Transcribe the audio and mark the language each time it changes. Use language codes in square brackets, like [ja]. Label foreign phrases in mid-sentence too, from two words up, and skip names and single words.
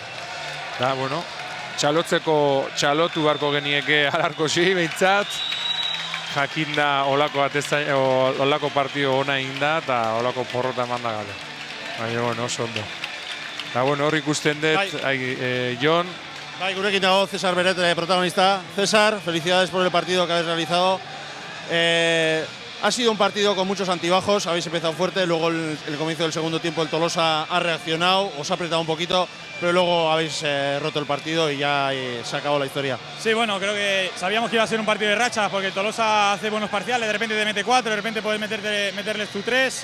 [eu] Da, bueno, txalotu barko genieke Alarkosi, behintzat, jakinda olako partido ona inda eta olako porrota eman da gale. Baina, bueno, oso ondo. Eta, bueno, hor ikusten dut, Jon. Bai, gurekin dago Cesar Beret, protagonista. [es] Cesar, felicidades por el partido que habéis realizado. Ha sido un partido con muchos antibajos, habéis empezado fuerte, luego el comienzo del segundo tiempo el Tolosa ha reaccionado, os ha apretado un poquito, pero luego habéis roto el partido y ya se acabó la historia. Sí, bueno, creo que sabíamos que iba a ser un partido de rachas porque el Tolosa hace buenos parciales, de repente te mete 4, de repente puedes meterles tu 3.